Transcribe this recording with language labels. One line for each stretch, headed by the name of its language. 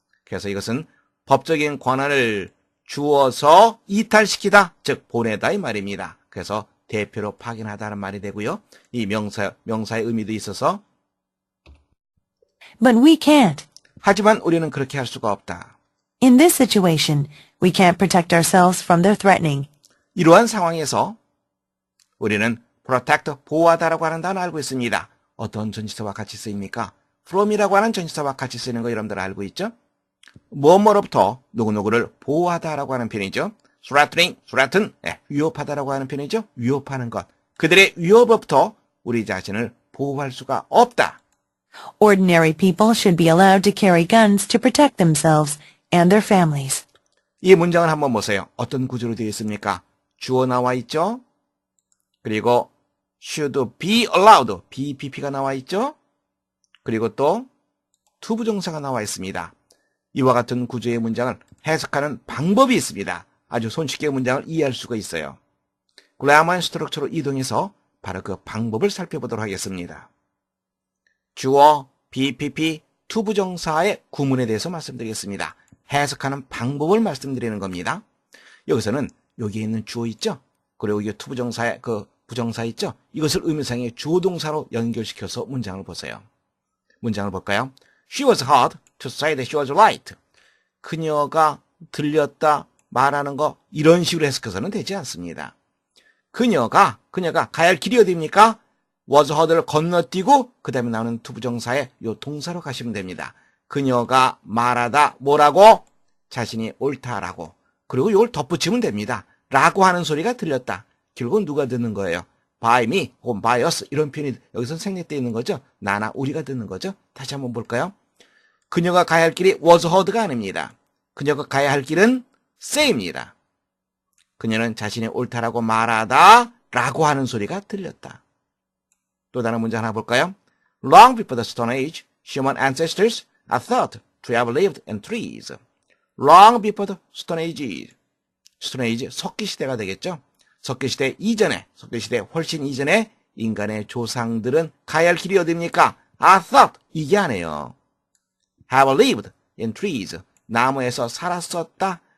Korean: 그래서 이것은 법적인 권한을 주어서 이탈시키다, 즉 보내다 이 말입니다. 그래서 대표로 파견하다는 말이 되고요. 이 명사의 의미도 있어서
English: But we can't.
Korean: 하지만 우리는 그렇게 할 수가 없다.
English: In this situation, we can't protect ourselves from their threatening.
Korean: 이러한 상황에서 우리는 protect, 보호하다라고 하는 단어 알고 있습니다. 어떤 전치사와 같이 쓰입니까? from이라고 하는 전치사와 같이 쓰이는 거 여러분들 알고 있죠? 뭐뭐로부터 누구누구를 보호하다라고 하는 표현이죠. threaten, 위협하다라고 하는 표현이죠. 위협하는 것. 그들의 위협으로부터 우리 자신을 보호할 수가 없다.
English: Ordinary people should be allowed to carry guns to protect themselves and their families.
Korean: 이 문장을 한번 보세요. 어떤 구조로 되어 있습니까? 주어 나와 있죠? 그리고
English: should be allowed,
Korean: BPP가 나와 있죠? 그리고 또 투부정사가 나와 있습니다. 이와 같은 구조의 문장을 해석하는 방법이 있습니다. 아주 손쉽게 문장을 이해할 수가 있어요. 그래머 앤 스트럭처로 이동해서 바로 그 방법을 살펴보도록 하겠습니다. 주어, BPP, 투부정사의 구문에 대해서 말씀드리겠습니다. 해석하는 방법을 말씀드리는 겁니다. 여기서는 여기에 있는 주어 있죠? 그리고 이 투부정사의 그 부정사 있죠? 이것을 의미상의 주어동사로 연결시켜서 문장을 보세요. 문장을 볼까요?
English: She was hard to say that she was right.
Korean: 그녀가 들렸다 말하는 거 이런 식으로 해석해서는 되지 않습니다. 그녀가 가야 할 길이 어디입니까?
English: was hard
Korean: 를 건너뛰고 그 다음에 나오는 투부정사의 요 동사로 가시면 됩니다. 그녀가 말하다 뭐라고? 자신이 옳다라고. 그리고 이걸 덧붙이면 됩니다. 라고 하는 소리가 들렸다. 결국은 누가 듣는 거예요?
English: by me
Korean: 혹은
English: by us
Korean: 이런 표현이 여기서 생략되어 있는 거죠. 나나 우리가 듣는 거죠. 다시 한번 볼까요? 그녀가 가야 할 길이
English: was heard
Korean: 가 아닙니다. 그녀가 가야 할 길은 say입니다. 그녀는 자신이 옳다라고 말하다 라고 하는 소리가 들렸다. 또 다른 문제 하나 볼까요?
English: Long before the Stone Age, human ancestors are thought to have lived in trees. Long before the Stone Age.
Korean: Stone Age, 석기시대가 되겠죠? 석기시대 이전에, 석기시대 훨씬 이전에 인간의 조상들은 가야 할 길이 어디입니까?
English: are thought,
Korean: 이게 아니에요.
English: have lived in trees.
Korean: 나무에서 살았었다.